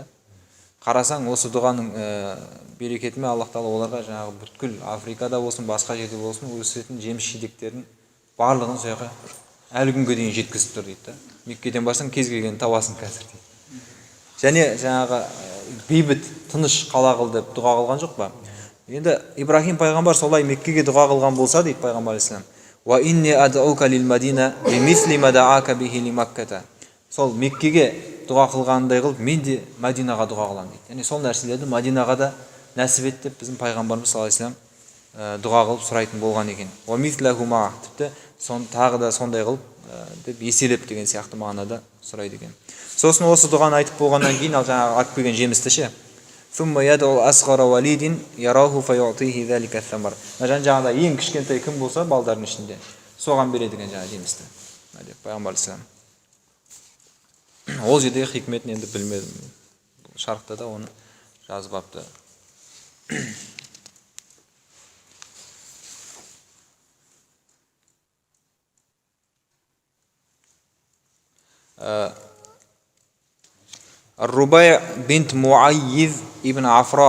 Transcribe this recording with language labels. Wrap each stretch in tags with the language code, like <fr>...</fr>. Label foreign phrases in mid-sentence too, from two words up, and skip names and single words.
<kk>Қарасаң, осы дұғаның берекетімен Аллах Тағала оларға жаңағы бүткіл Африкада болсын, басқа жерде болсын, өсетін жеміс-жидектердің барлығын сол жаққа әлі күнге дейін жеткізіп тұр дейді. Меккеден барсаң, кез келген табасың қазір дейді. Және жаңағы бейбіт, тыныш қала қыл деп дұға қылған жоқ па? Енді Ибрахим пайғамбар солай Меккеге дұға қылған болса дейді пайғамбар алейхиссалам.</kk> <ar>وإني أدعوك للمدينة بمثل ما دعاك به لمكة.</ar> <kk>Сол Меккеге дұға қылғандай қылып, мен де Мадинаға дұға қыламын дейді. Яғни сол нәрселерді Мадинаға да нәсіп ет деп біздің пайғамбарымыз</kk> <ar>صلى الله عليه وسلم</ar> <kk>дұға қылып сұрайтын болған екен.</kk> <ar>ومثله مع,</ar> <kk>тіпті тағы да сондай қылып деп еселеп деген сияқты мағынада сұрайды екен. Сосын осы дұғаны айтып болғаннан кейін ал жаңағы алып келген жемісті ше.</kk> <ar>ثم يدعو أصغر وليد يراه فيعطيه ذلك الثمر.</ar> <kk>Жан-жағында ең кішкентай кім болса балдардың ішінде соған береді екен жаңағы жемісті. Деп пайғамбар алейхиссалам. Ол жердегі хикметін енді білмедім. Шарқта да оны жазып апты. Рубай бинт Муайиз ибн Афра.</kk>